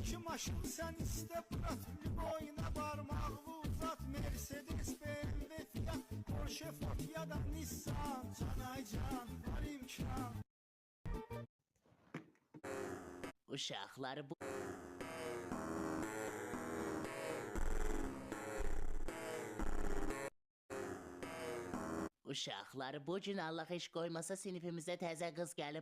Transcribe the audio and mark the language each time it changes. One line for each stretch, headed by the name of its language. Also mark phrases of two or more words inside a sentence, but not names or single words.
Turkish: maşın sen iste Fırat, boyuna parmağını uzat. Mercedes, BMW, Fiat, Porsche, Ford ya da Nissan. Canaycan var imkan.
Azerbaijani: Uşaqlar bu... Uşaqlar, bu gün Allah iş qoymasa sinifimizə təzə qız gəlib.